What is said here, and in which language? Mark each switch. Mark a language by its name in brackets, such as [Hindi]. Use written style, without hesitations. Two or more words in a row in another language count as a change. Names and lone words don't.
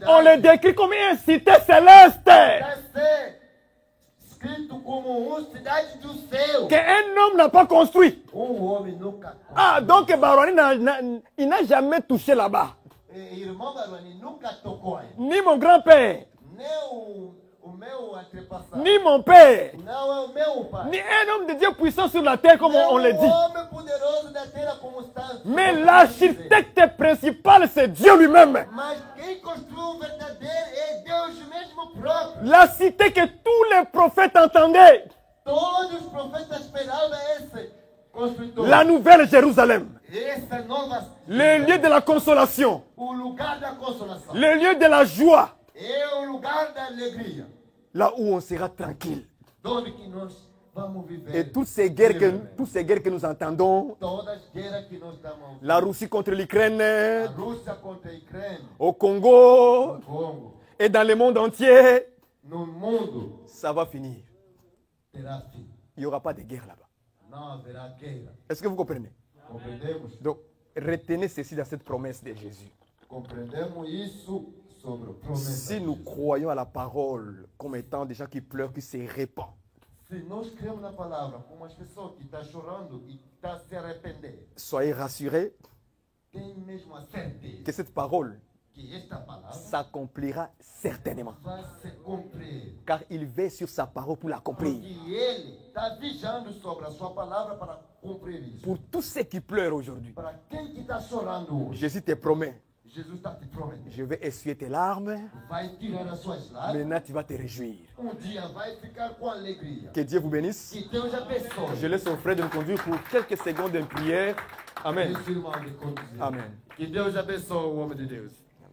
[French] On le décrit comme une cité céleste. [Portuguese] Está ser escrito como uma cidade do céu. [French] Qu'un homme n'a pas construit. [Portuguese] Homem nunca. [French] Ah, donc Baroni, il n'a jamais touché là-bas. [Portuguese] Irmão Baroni nunca tocou aí. [French] Ni mon grand-père, [Portuguese] Nem o meu antepassado. [French] ni mon père, [Portuguese] Não é o meu pai. [French] ni un homme de Dieu puissant sur la terre, comme on le dit. [Portuguese] homem poderoso da terra como está. [French] Mais l'architecte principal, c'est Dieu lui-même. [Portuguese] Mas quem construiu o verdadeiro é Deus mesmo próprio. [French] La cité que tous les prophètes entendaient. [Portuguese] Todos os profetas esperavam esse construtor. [French] La nouvelle Jérusalem. [Portuguese] Essa nova [French] Le lieu de la consolation. [Portuguese] o lugar da consolação. [French] Le lieu de la joie. [Portuguese] É o lugar da alegria. [French] Là où on sera tranquille. [Portuguese] Onde que nós vamos viver. [French] Et toutes ces guerres que nous entendons, [Portuguese] Todas as guerras que nós estamos. [French] la Russie contre [Portuguese] A [French] l'Ukraine, [Portuguese] Rússia contra a Ucrânia. [French] au Congo [Portuguese] O Congo. [French] et dans le monde entier, [Portuguese] No mundo [French] ça va finir. [Portuguese] terá fim. [French] Il n'y aura pas de guerre là-bas. [Portuguese] Não haverá guerra. [French] Est-ce que vous comprenez? [Portuguese] Compreendemos? [French] Donc, retenez ceci dans cette promesse de Jésus. [Portuguese] Compreendemos isso sobre a promessa. [French] Si nous croyons à la parole comme étant des gens qui pleurent, qui se répandent, [Portuguese] Se nós cremos na palavra como as pessoas que estão chorando e estão se arrependendo, [French] soyez rassurés [Portuguese] tem mesmo a certeza [French] que cette parole [Portuguese] que esta palavra [French] s'accomplira certainement. [Portuguese] vai se cumprir. [French] Car il veille sur sa parole pour l'accomplir. [Portuguese] Porque ele está vigiando sobre a sua palavra para cumprir isso. [French] Pour tous ceux qui pleurent aujourd'hui, [Portuguese] Para quem que está chorando hoje, [French] Jésus te promet, [Portuguese] Jesus está te prometendo. [French] je vais essuyer tes larmes, [Portuguese] Vai tirar as suas lágrimas. [French] maintenant tu vas te réjouir. [Portuguese] Dia vai ficar com alegria. [French] Que Dieu vous bénisse. [Portuguese] Que Deus abençoe. [French] Je laisse mon frère de me conduire pour quelques secondes de prière. Amen. [Portuguese] Esse irmão de conduzir. Amen. Que Deus abençoe o homem de Deus.